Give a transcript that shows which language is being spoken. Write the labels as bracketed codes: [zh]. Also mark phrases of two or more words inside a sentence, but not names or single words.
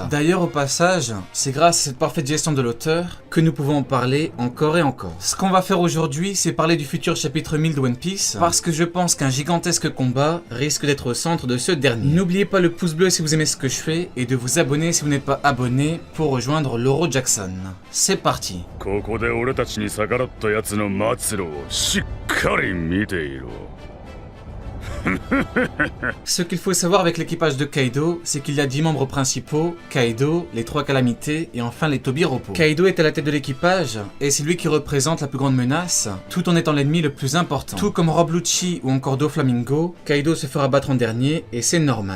[fr] D'ailleurs, au passage, c'est grâce à cette parfaite gestion de l'auteur que nous pouvons en parler encore et encore. Ce qu'on va faire aujourd'hui, c'est parler du futur chapitre 1000 de One Piece, parce que je pense qu'un gigantesque combat risque d'être au centre de ce dernier. N'oubliez pas le pouce bleu si vous aimez ce que je fais, et de vous abonner si vous n'êtes pas abonné pour rejoindre Loro Jackson. C'est parti. [ja] ここで俺たちに逆らった奴の末路をしっかり見ていろ。 [fr] Ce qu'il faut savoir avec l'équipage de Kaido, c'est qu'il y a 10 membres principaux, Kaido, les 3 calamités et enfin les Tobiropo. Kaido est à la tête de l'équipage et c'est lui qui représente la plus grande menace, tout en étant l'ennemi le plus important. Tout comme Rob Lucci ou encore Doflamingo, Kaido se fera battre en dernier et c'est normal.